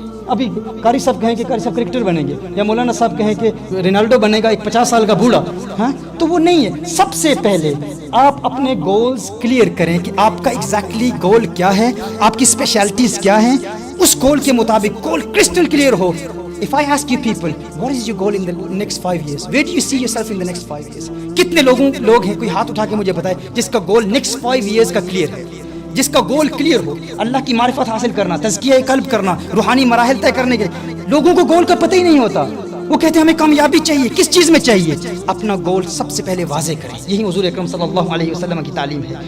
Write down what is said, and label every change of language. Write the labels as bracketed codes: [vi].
[ur] ابھی قاری صاحب کہیں کہ قاری صاحب کرکٹر بنیں گے، یا مولانا صاحب کہیں کہ رونالڈو بنے گا ایک 50 سال کا بوڑھا، ہاں تو وہ نہیں ہے. سب سے پہلے آپ اپنے گولز کلیئر کریں کہ آپ کا ایگزیکٹلی گول کیا ہے، آپ کی اسپیشلٹیز کیا ہیں. اس گول کے مطابق گول crystal clear ہو. [en] If I ask you people, what is your goal in the next 5 years? Where do you see yourself in the next 5 years? [ur] کتنے لوگ ہیں، کوئی ہاتھ اٹھا کے مجھے بتائے جس کا گول نیکسٹ 5 years کا کلیئر ہے، جس کا گول کلیئر ہو. اللہ کی معرفت حاصل کرنا، تزکیہ قلب کرنا، روحانی مراحل طے کرنے کے. لوگوں کو گول کا پتہ ہی نہیں ہوتا، وہ کہتے ہیں ہمیں کامیابی چاہیے. کس چیز میں چاہیے؟ اپنا گول سب سے پہلے واضح کریں. یہی حضور اکرم صلی اللہ علیہ وسلم کی تعلیم ہے.